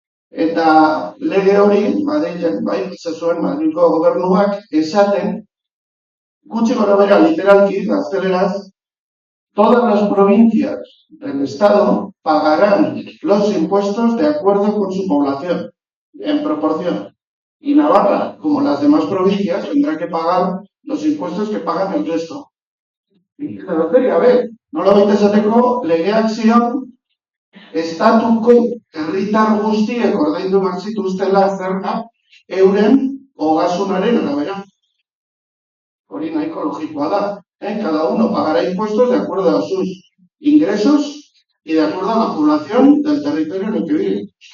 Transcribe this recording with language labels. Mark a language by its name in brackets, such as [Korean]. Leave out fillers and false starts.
[Basque] Eta lege hori, Madrilen bai pasa zuen Madrilko gobernuak esaten, gutxi gorabehera literalki, gazteleraz, [Spanish] todas las provincias del Estado pagarán los impuestos de acuerdo con su población, en proporción. Y Navarra, como las demás provincias, tendrá que pagar los impuestos que pagan el resto. Y a ver, [Basque] nola baita esateko, legeak zion, estatuko herritar guztiek ordaindu behar zituztela zerga euren ogasunaren arabera. Hori nahiko logikoa da. [Spanish] Cada uno pagará impuestos de acuerdo a sus ingresos y de acuerdo a la población del territorio en el que vive.